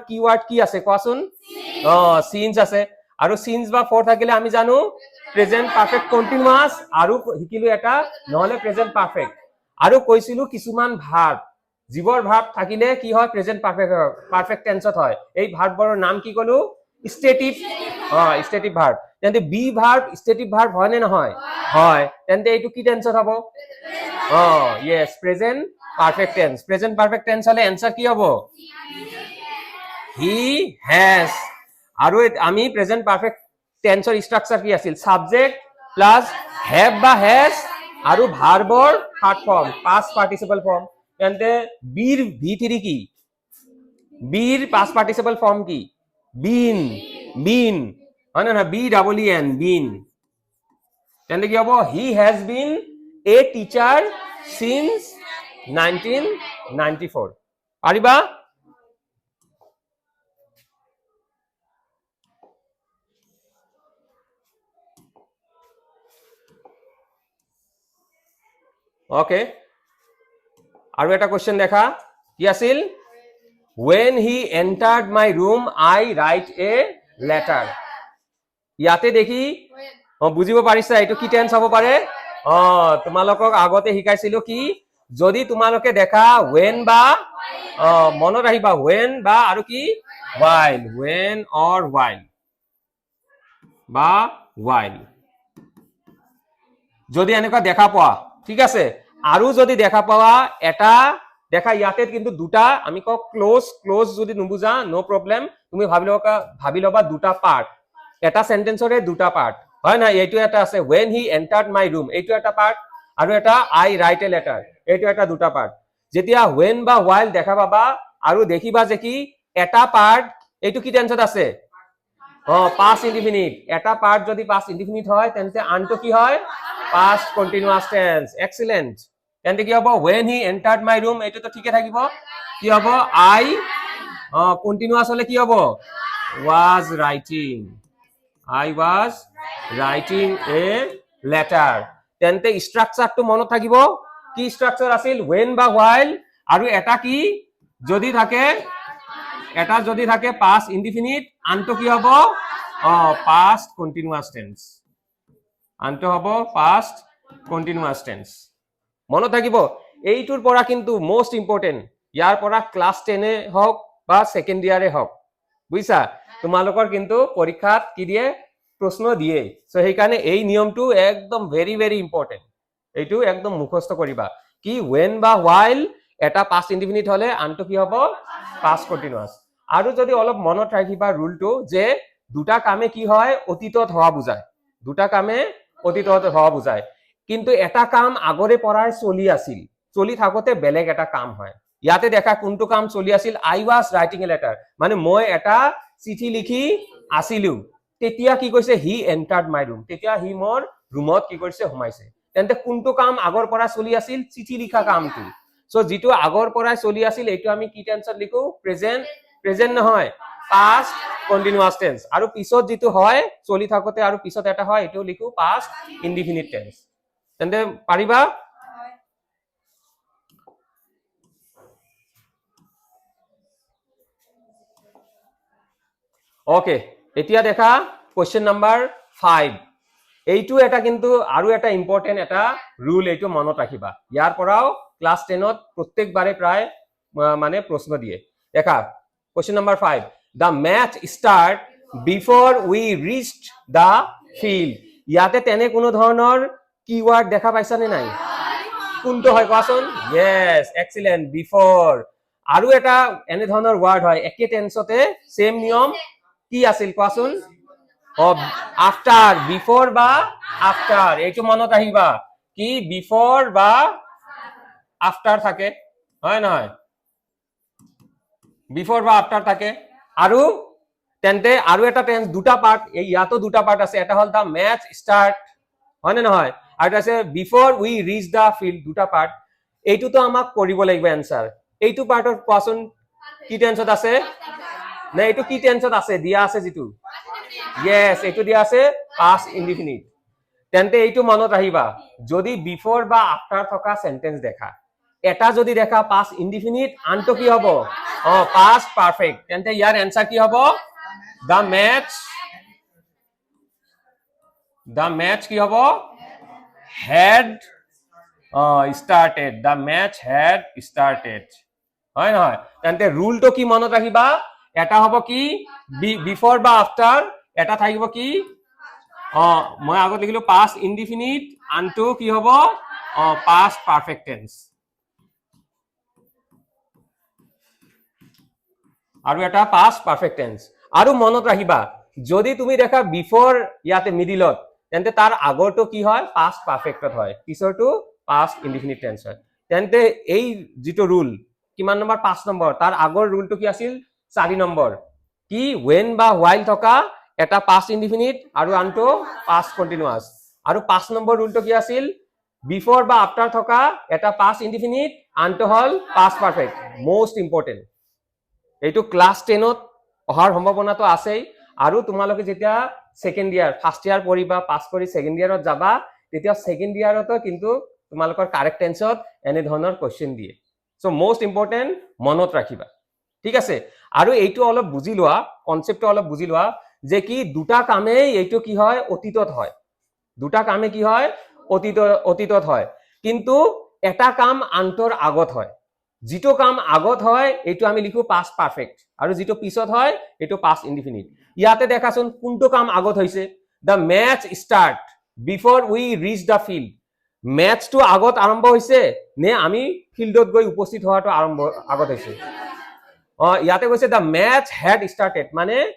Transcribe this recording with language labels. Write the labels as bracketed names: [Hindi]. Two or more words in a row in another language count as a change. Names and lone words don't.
[Assamese] কিওয়াৰ্ড কি আছে কোৱাচোন সিন্স আছে আৰু সিন্স বা ফৰ থাকিলে আমি জানো [English] present perfect continuous [Assamese] আৰু হিকিলো এটা নহলে [English] present perfect [Assamese] আৰু কৈছিলো কিছুমান ভাৰ্ব জীৱৰ ভাৰ্ব থাকিলে কি হয় [English] present perfect [Assamese] টেন্সত হয় এই ভাৰ্ববোৰৰ নাম কি কলো [English] stative stative verb [Assamese] তেন্তে [English] be verb stative verb [Assamese] হয় নে নহয় হয় তেন্তে এইটো কি টেন্সত হ'ব [English] yes present perfect tense present perfect tense [Assamese] হলে आंसर কি হবে [English] he has [Assamese] আৰু আমি [English] present perfect [Assamese] টেন্সৰ স্ট্ৰাকচাৰ কি আছিল [English] subject plus have [Assamese] বা হ্যাজ আৰু ভাৰ্বৰ [English] third form past participle form [Assamese] তেন্তে বিৰ ভি3 কি বিৰ [English] past participle form [Assamese] কি [English] been been [Assamese] হয় না [English] B double E N been [Assamese] তেন্তে কি হ'ব [English] he has been a teacher since [Assamese] 1994 পাৰিবা ওকে আৰু এটা কোৱেশ্চন দেখা কি আছিল [English] when he entered my room I write a letter [Assamese] ইয়াতে দেখি বুজিব পাৰিছা এইটো কি টেন্স হ'ব পাৰে তোমালোকক আগতে শিকাইছিলো কি যদি তোমালোকে দেখা when বা মনত আহিবা when বা আৰু কি [English] while when or while [Assamese] বা while যদি এনেকুৱা দেখা পোৱা ঠিক আছে আৰু যদি দেখা পাওয়া এটা দেখা ইয়াতে কিন্তু দুটা আমি ক ক্লোজ যদি নুবুজা [English] no problem [Assamese] তুমি ভাবি লবা দুটা পাৰ্ট এটা সেন্টেন্সৰে দুটা পাৰ্ট হয় না এইটো এটা আছে [English] when he entered my room [Assamese] এইটো এটা পাৰ্ট আৰু এটা [English] I write a letter [Assamese] এইটো এটা দুটা পাৰ্ট যেতিয়া when বা while দেখা পাবা আৰু দেখিবা যে কি এটা পাৰ্ট এইটো কি টেন্সত আছে [English] past indefinite [Assamese] এটা পাৰ্ট যদি [English] past indefinite [Assamese] হয় তেন্তে আনটো কি হয় [English] past continuous tense excellent [Assamese] তেন্তে কি হ'ব [English] when he entered my room [Assamese] এইটো তো ঠিকে থাকিব কি হ'ব [English] I continuous [Assamese] হলে কি হ'ব [English] was writing I was writing a letter [Assamese] তেন্তে স্ট্ৰাকচাৰটো মনত থাকিব কি স্ট্ৰাকচাৰ আছিল when বা while আৰু এটা কি যদি থাকে [English] past indefinite [Assamese] আনটো কি হ'ব [English] past continuous tense [Assamese] আনটো হ'ব [English] past continuous tense [Assamese] মনত থাকিব এইটোৰ পৰা কিন্তু [English] most important [Assamese] ইয়াৰ পৰা ক্লাস 10 এ হওক বা সেকেন্ড ইয়াৰে হওক বুইছা তোমালোকৰ কিন্তু পৰীক্ষাত কি দিয়ে প্ৰশ্ন দিয়ে সো সেই কাৰণে এই নিয়মটো একদম [English] very very important [Assamese] এইটো একদম মুখস্থ কৰিবা কি when বা while এটা [English] past indefinite [Assamese] হলে আনটো কি হ'ব [English] past continuous [Assamese] আৰু যদি অলপ মনত ৰাখিবা ৰুলটো যে দুটা কামে কি হয় অতীতত হোৱা বুজায় দুটা কামে অতীতত হোৱা বুজায় কিন্তু এটা কাম আগৰে পৰাই চলি থাকোতে বেলেগ এটা কাম হয় ইয়াতে দেখা কোনটো কাম চলি আছিল [English] I was writing a letter [Assamese] মানে মই এটা চিঠি লিখি আছিলো তেতিয়া কি কৈছে [English] he entered my room [Assamese] তেতিয়া হি মোৰ ৰুমত কি কৰিছে সোমাইছে তেন্তে কোনটো কাম আগৰ পৰা চলি আছিল চিঠি লিখা কামটো সো যেটো আগৰ পৰাই চলি আছিল এইটো আমি কি টেন্সত লিখো প্ৰেজেন্ট নহয় [English] past continuous tense [Assamese] আৰু পিছত যেটো হয় চলি থাকোতে আৰু পিছত এটা হয় এটো লিখো [English] past indefinite tense [Assamese] তেন্তে পাৰিবা ওকে এতিয়া দেখা [English] question number 5 [Assamese] এইটো এটা কিন্তু আৰু এটা ইম্পৰ্টেন্ট এটা ৰুল এইটো মনত ৰাখিবা ইয়াৰ পৰাও ক্লাস 10 ত প্ৰত্যেকবাৰে প্ৰায় মানে প্ৰশ্ন দিয়ে দেখা [English] question number 5 the match start before we reached the field [Assamese] ইয়াতে তেনে কোনো ধৰণৰ কিওয়াৰ্ড দেখা পাইছা নে নাই কোনটো হয় কোৱাচোন [English] yes excellent before [Assamese] আৰু এটা এনে ধৰণৰ ওয়াৰ্ড হয় একে টেন্সতে সেম নিয়ম কি আছিল কোৱাচোন [English] after before [Assamese] বা after এইটো মনত আহিবা কি before বা after থাকে হয় নহয় before বা after থাকে আৰু তেন্তে আৰু এটা টেন্স দুটা পাৰ্ট এই ইয়াতো দুটা পাৰ্ট আছে এটা হল [English] the match start [Assamese] হয় না নহয় আৰু আছে [English] before we reach the field [Assamese] দুটা পাৰ্ট এইটো তো আমাক কৰিব লাগিব आंसर এইটো পাৰ্টৰ কোৱাচোন কি টেন্সত আছে না এইটো কি টেন্সত আছে দিয়া আছে যেটো ইয়েস এইটো দিয়া আছে [English] past indefinite [Assamese] তেন্তে এইটো মনত ৰাখিবা যদি বিফোর বা আফটার থকা সেন্টেন্স দেখা এটা যদি দেখা [English] past indefinite [Assamese] আনটো কি হ'ব [English] past perfect [Assamese] তেন্তে ইয়াৰ আনসার কি হ'ব [English] the match [Assamese] কি হ'ব [English] had started the match had started [Assamese] হয় নহয় তেন্তে রুলটো কি মনত ৰাখিবা এটা হ'ব কি বিফোর বা আফটার এটা থাকিব কি মই আগত লিখিলো [English] past indefinite [Assamese] আনটো কি হ'ব [English] past perfect tense [Assamese] আৰু এটা [English] past perfect tense [Assamese] আৰু মনত ৰাখিবা যদি তুমি দেখা বিফোর ইয়াতে মিডিলত তেন্তে তাৰ আগৰটো কি হয় পাস্ট পারফেক্টত হয় পিছৰটো [English] past indefinite tense [Assamese] হয় তেন্তে এই যেটো রুল কিমান নম্বৰ 5 নম্বৰ তাৰ আগৰ রুলটো কি আছিল 4 নম্বৰ কি when বা while থকা এটা [English] past indefinite [Assamese] আৰু আনটো [English] past continuous [Assamese] আৰু 5 নম্বৰ রুলটো কি আছিল বিফোর বা আফটার থকা এটা [English] past indefinite [Assamese] আনটো হল [English] past perfect most important [Assamese] এইটো ক্লাস 10ত অহাৰ সম্ভাৱনাটো আছেই আৰু তোমালোকে যেতিয়া [English] second year first year [Assamese] পঢ়িবা পাস কৰি সেকেন্ড ইয়াৰত যাবা তেতিয়া সেকেন্ড ইয়াৰতো কিন্তু তোমালোকৰ কারেক্ট টেন্সত এনে ধৰণৰ কোশ্চেন দিয়ে [English] so most important [Assamese] মনত ৰাখিবা ঠিক আছে আৰু এইটো অলপ বুজি লোৱা কনসেপ্টটো অলপ বুজি লোৱা যে কি দুটা কামেই এইটো কি হয় অতীতত হয় দুটা কামে কি হয় অতীতত হয় কিন্তু এটা কাম আনটোৰ আগত হয় যেটো কাম আগত হয় এইটো আমি লিখো [English] past perfect [Assamese] আৰু যেটো পিছত হয় এইটো [English] past indefinite [Assamese] ইয়াতে দেখাছোন কোনটো কাম আগত হৈছে [English] the match start before we reach the field [Assamese] ম্যাচ তো আগত আৰম্ভ হৈছে নে আমি ফিল্ডত গৈ উপস্থিত হোৱাটো আগত হৈছে ইয়াতে কৈছে [English] the match had started [Assamese] মানে